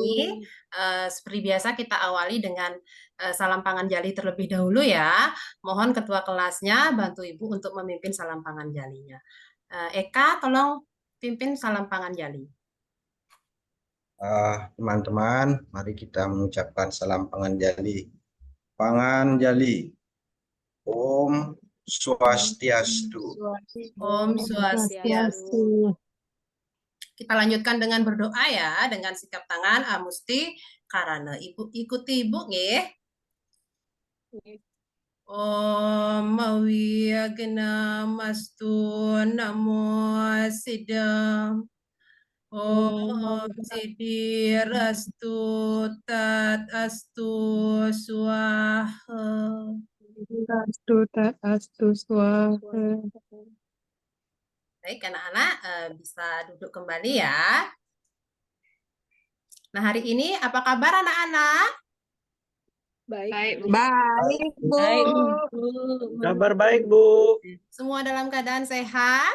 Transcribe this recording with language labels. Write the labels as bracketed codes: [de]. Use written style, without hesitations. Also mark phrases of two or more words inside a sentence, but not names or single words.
[id] ini seperti biasa kita awali dengan salam pangan jali terlebih dahulu ya. Mohon ketua kelasnya bantu Ibu untuk memimpin salam pangan jalinya. Eka, tolong pimpin salam pangan jali. Teman-teman, mari kita mengucapkan salam pangan jali. [ban] Pangan jali. Om Swastiastu. Om Swastiastu. [id] Kita lanjutkan dengan berdoa ya, dengan sikap tangan Amusti Karana. Ibu ikuti Ibu nggih. [sa] Om Mawiyagna Mastu Namo Sidam. Om Sidir Astu Tat Astu Swaha. Astu tat astu swaha. [id] Baik, anak-anak bisa duduk kembali ya. Nah, hari ini apa kabar anak-anak? Baik, Bu. Kabar baik, Bu. Semua dalam keadaan sehat?